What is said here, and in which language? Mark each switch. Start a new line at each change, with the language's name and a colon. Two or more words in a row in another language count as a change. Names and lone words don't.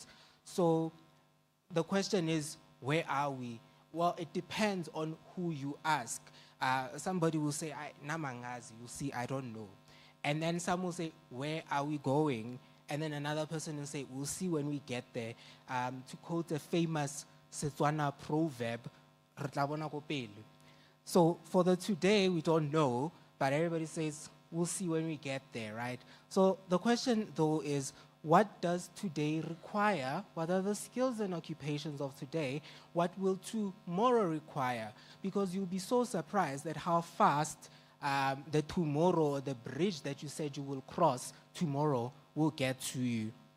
English: So the question is, where are we? Well, it depends on who you ask. Somebody will say, namangazi, you see, I don't know. And then some will say, where are we going? And then another person will say, we'll see when we get there. To quote a famous Setswana proverb,
Tswana: "Re tla bona ko pele."
English: So for the today, we don't know, but everybody says, we'll see when we get there, right? So the question, though, is, what does today require? What are the skills and occupations of today? What will tomorrow require? Because you'll be so surprised at how fast the tomorrow, the bridge that you said you will cross tomorrow, will get to you.